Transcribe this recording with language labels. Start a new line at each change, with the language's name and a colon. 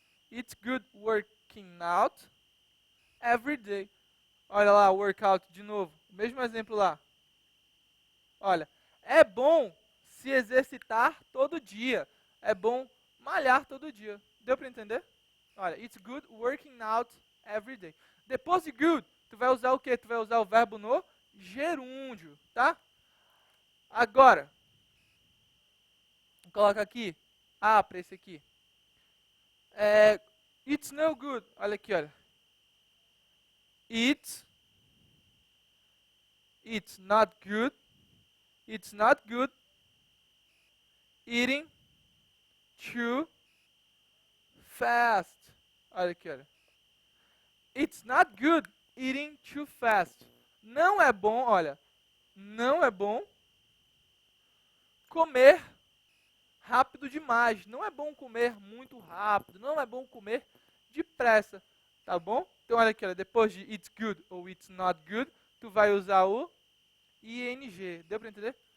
English: It's good working out every day.
Portuguese: Olha lá, workout de novo. Mesmo exemplo lá. Olha, é bom se exercitar todo dia. É bom malhar todo dia. Deu para entender?
English: Olha, it's good working out every day.
Portuguese: Depois de good, tu vai usar o quê? Tu vai usar o verbo no gerúndio, tá? Agora, coloca aqui para esse aqui.
English: It's no good.
Portuguese: Olha aqui, olha.
English: It's not good. It's not good eating too fast.
Portuguese: Olha aqui, olha.
English: It's not good eating too fast.
Portuguese: Não é bom, olha. Não é bom comer rápido demais. Não é bom comer muito rápido, não é bom comer depressa, tá bom? Então olha aqui, olha, depois de
English: it's good
Portuguese: ou
English: it's not good,
Portuguese: tu vai usar o ing. Deu para entender?